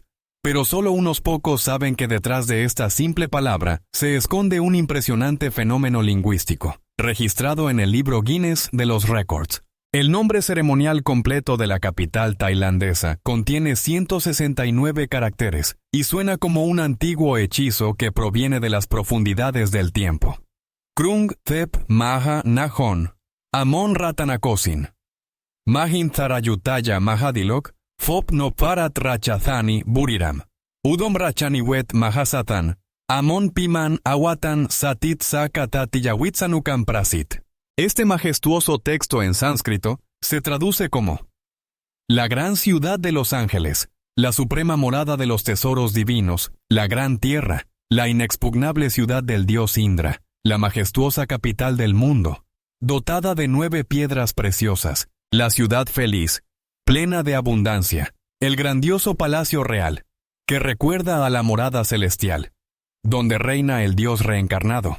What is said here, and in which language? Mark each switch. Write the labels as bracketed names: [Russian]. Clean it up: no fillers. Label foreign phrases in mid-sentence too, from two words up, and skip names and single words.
[Spanish] Pero solo unos pocos saben que detrás de esta simple palabra se esconde un impresionante fenómeno lingüístico, registrado en el libro Guinness de los Récords. El nombre ceremonial completo de la capital tailandesa contiene 169 caracteres y suena como un antiguo hechizo que proviene de las profundidades del tiempo. Krung Thep Maha Nahon, Amon Ratanakosin, Mahin Tharayutaya Mahadilok, Fop no Parat Rachazani Buriram, Udom Rachaniwet Mahasatan, Amon Piman Awatan Satit Sakatatiyahuitzanukan Prasit. Este majestuoso texto en sánscrito se traduce como: la gran ciudad de los ángeles, la suprema morada de los tesoros divinos, la gran tierra, la inexpugnable ciudad del dios Indra, la majestuosa capital del mundo, dotada de 9 piedras preciosas, la ciudad feliz, plena de abundancia, el grandioso palacio real, que recuerda a la morada celestial, donde reina el Dios reencarnado.